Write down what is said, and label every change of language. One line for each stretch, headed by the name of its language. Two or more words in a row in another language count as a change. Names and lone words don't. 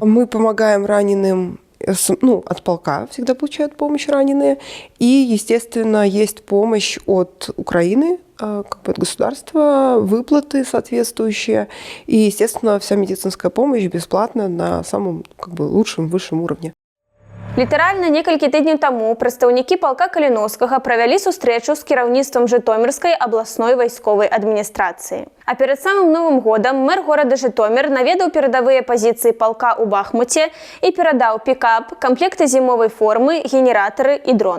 Russian: Мы помогаем раненым, от полка всегда получают помощь раненые. И, естественно, есть помощь от Украины, от государства, выплаты соответствующие. И, естественно, вся медицинская помощь бесплатна на самом лучшем, высшем уровне.
Belarusian: Літаральна некалькі тыдняў таму прадстаўнікі палка Каліновскага правялі сустрэчу з кіраўніцтвам Жытомірскай абласной вайсковай адміністрацыі. А перад самым Новым годам мэр горада Жытомір наведаў перадавыя пазіцыі палка ў Бахмуце і перадаў пікап, камплекты зімовай формы, генератары і дрон.